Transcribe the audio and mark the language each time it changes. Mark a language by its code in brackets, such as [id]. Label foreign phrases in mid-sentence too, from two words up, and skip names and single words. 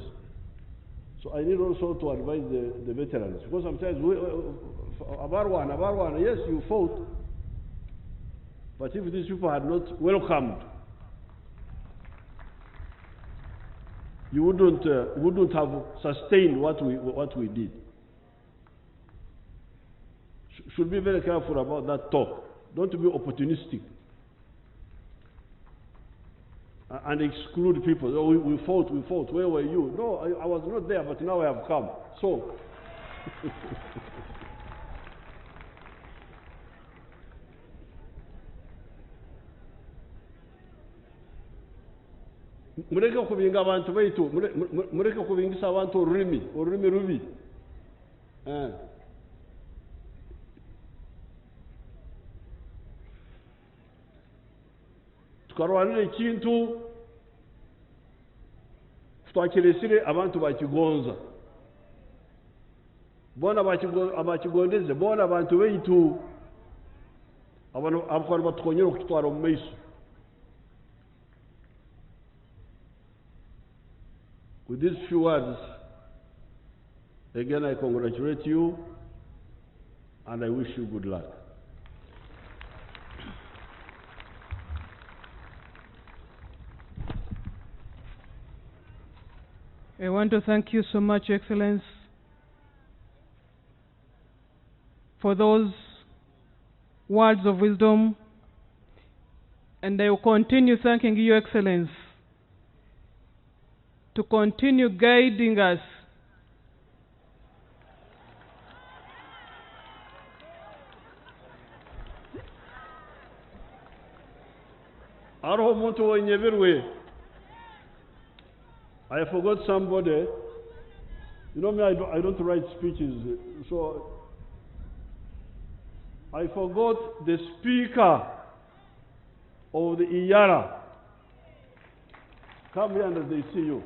[en] So I need also to advise the veterans, because sometimes Abarwan, yes, you fought, but if these people had not welcomed, you wouldn't have sustained what we did. Should be very careful about that talk. Don't be opportunistic and exclude people. Oh, we fought. Where were you? No, I was not there, but now I have come. So, [nyo] mureke kubinga abantu baitu, mureke kubingisa abantu ururimi rubi. Tukarwanira ekintu twakiresire abantu bakigonza, bona abakigondeze, bona abantu baitu abantu batukonyera okutwara mu maiso. [en] With these few words, again I congratulate you and I wish you good luck. I want to thank you so much, Your Excellence, for those words of wisdom, and I will continue thanking you, Your Excellence, to continue guiding us [nyo] Aroho muntu wenyeverwe. [en] I forgot somebody. You know me, I don't write speeches, so I forgot the speaker of the Iyara. Come here and they see you.